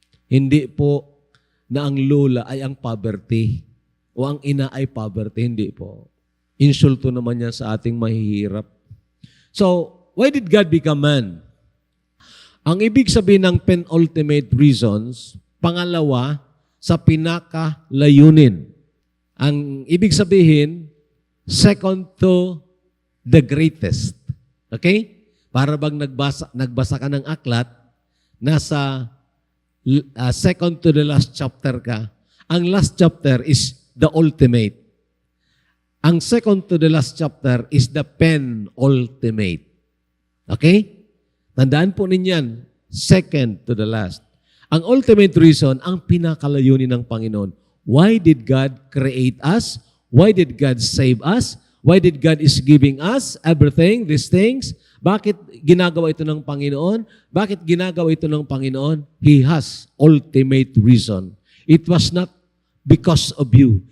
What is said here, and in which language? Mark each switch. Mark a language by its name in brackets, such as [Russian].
[Filipino] Hindi po na ang lula ay ang poverty o ang ina ay poverty. Hindi po. Insulto naman yan sa ating mahihirap. [English] So, why did God become man? [Filipino] Ang ibig sabihin ng penultimate reasons, pangalawa, sa pinakalayunin. Ang ibig sabihin, [English] second to the greatest. [Filipino] Okay? Para bang nagbasa ka ng aklat, nasa [English] second to the last chapter [Filipino] ka. [English] Ang last chapter is the ultimate. Ang second to the last chapter is the penultimate. Okay? [Filipino] Tandaan po ninyan, [English] second to the last. [Filipino] Ang ultimate reason, ang pinakalayunin ng Panginoon. [English] Why did God create us? Why did God save us? Why did God is giving us everything, these things? [Filipino] Bakit ginagawa ito ng Panginoon? Bakit ginagawa ito ng Panginoon? [English] He has ultimate reason. It was not because of you.